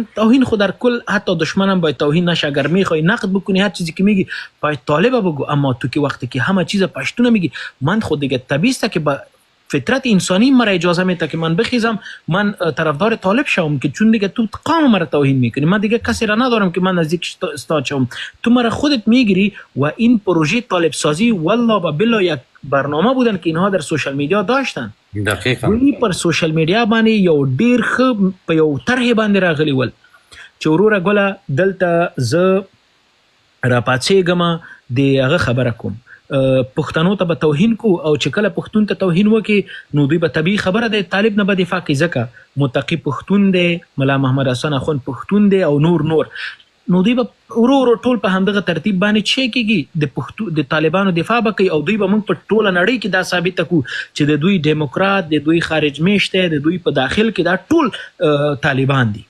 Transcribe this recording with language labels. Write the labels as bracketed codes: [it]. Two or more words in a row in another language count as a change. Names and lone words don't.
[fa] توهین خود در کل حتی دشمنم باید توهین نشه. اگر میخوای نقد بکنی هر چیزی که میگی باید طالب بگو، اما تو که وقتی که همه چیز پشتون میگی، من خود دیگه طبیعی است که با فطرت انسانی مرا اجازه میده که من بخیزم من طرفدار طالب شوم، که چون دیگه تو قوم مرا توهین میکنی. من دیگه کسی را ندارم که من نزدیک استاد شوم. تو مرا خودت میگیری و این پروژه طالب سازی والله و بالله یک برنامه بودن که اینها در [en] social media [fa] داشتن. دقیقاً [ps] ولی پر [en] social media [ps] باندې یو ډیر ښه په یو طرح باندې راغلی ول چې وروره ګوله دلته زه راپاڅېږم د هغه خبره کوم پښتنو ته به توهین کو او چې کله پښتون ته توهین وکي نو دوی به طبیعي خبره ده طالب نه به دفاع کوي ځکه متقي پښتون دی، ملا محمد حسن اخوند پښتون دی او نور نو دوی به ورو ټول په همدغه ترتیب باندې چې کېږي د طالبانو دفاع به کوي او دوی به موږ په ټوله نړۍ کې دا ثابته کړو چې د دوی ډیموکرات، د دوی خارج میشته، د دوی په داخل کې دا ټول طالبان دي.